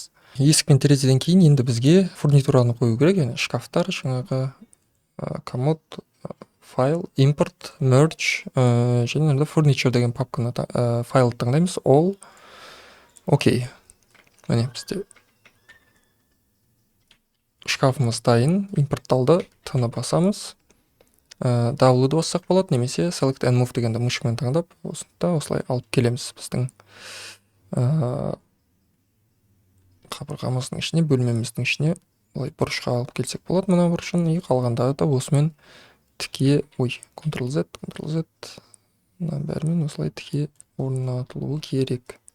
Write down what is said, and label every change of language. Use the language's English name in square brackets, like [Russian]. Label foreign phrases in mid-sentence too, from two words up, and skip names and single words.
[Kazakh] Есік пен терезеден кейін енді бізге фурнитураны қою керек, яғни шкафтар, жаңағы комод, файл, [English] import, merge, [Kazakh] және furniture деген папканы файлды таңдаймыз, all, окей. Міне бізде шкафымыз дайын, импортталды, тыны басамыз, W-ды бассақ болады, немесе [English] select and move [Kazakh] дегенді мышкамен таңдап, осылай алып келеміз біздің қабырғамыздың ішіне, бөлмеміздің ішіне, олай бұрышқа алып келсек болады, мына бұрышын, қалғандағы да осымен тіке, Ctrl-Z, бәрімен осылай тіке орнатылуы керек.